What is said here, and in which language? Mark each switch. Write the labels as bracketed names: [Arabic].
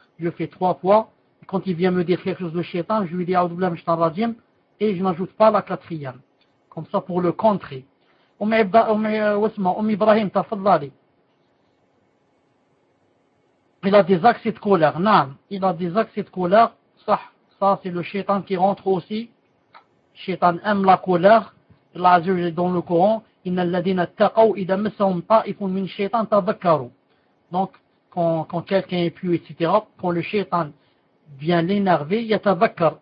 [French] Je fais 3 fois, et quand il vient me dire quelque chose de shaitan, je lui dis à Oudoubla, Mishitan Rajim, et je n'ajoute pas la quatrième. Comme ça, pour le contrer. Oum Ibrahim, tafadlali. Il a des accès de colère, naam. Il a des accès de colère, ça c'est le shaitan qui rentre aussi. Shaitan aime la colère. [Arabic] Allah Azza wa Jalla [French] dans le Coran, [Arabic] إِنَّ الَّذِينَ اتَّقَوْا إِذَا مَسَّهُمْ طَائِفٌ مِّنَ الشَّيْطَانِ تَذَكَّرُوا. [French] Donc, quand quelqu'un est pieux, etc., quand le shaitan vient l'énerver, يَتَذَكَّرُ.